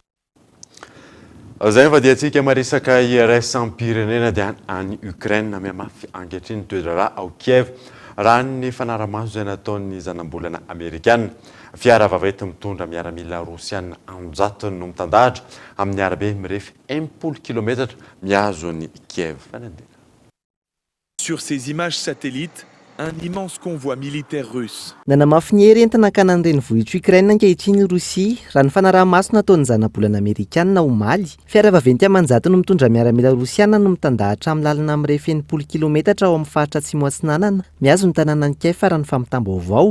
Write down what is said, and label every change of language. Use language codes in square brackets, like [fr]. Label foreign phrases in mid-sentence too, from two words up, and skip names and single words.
[mg] Zay dia antsika maresaka iraisam-pirenena dia any Ukraine miamafy ankehitriny toedrarà ao Kiev raha ny fanaramaso izay nataon'ny zanambolana Amerikana. Fiara vaventy mitondra miaramila Rosiana anjatony no mitandahatra amin'ny arabe mirefy 10 kilometatra miazo ny Kiev. [fr] Sur ces images satellites, un immense convoi militaire russe. [mg] Nanamafy ny hery entina hakanan'ny renivohitra Ukraine ankehitriny Rosia raha ny fanaraha-maso nataon'ny zanabolana Amerikana omaly. Fiara vaventy amanjato no mitondra miaramila Rosiana no mitandahatra amin'ny lalana mirefy 10 kilometatra ao amin'ny faritra atsimo atsinanana miazo ny tanàna Kiev farany fampitam-baovao.